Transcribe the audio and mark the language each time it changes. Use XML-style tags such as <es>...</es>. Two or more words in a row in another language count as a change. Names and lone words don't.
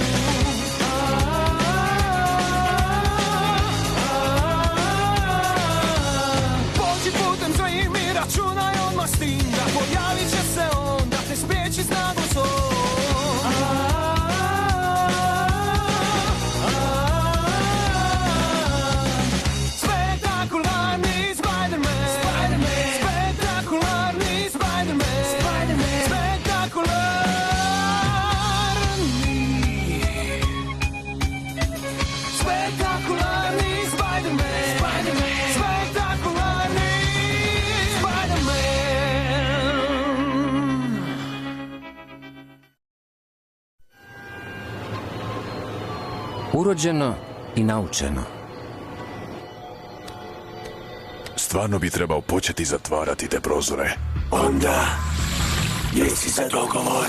<hr>Pođi putem svojim i računaj odmah s tim, da pojavit će se on, da te spriječi snagom svom. Spektakularni Spider-Man, spektakularni Spider-Man, spektakularni. Spektakularni Spider-Man, spektakularni Spider-Man. Urođeno i naučeno. Stvarno bi trebao početi zatvarati te prozore. Onda, jesi za dogovor?</hr>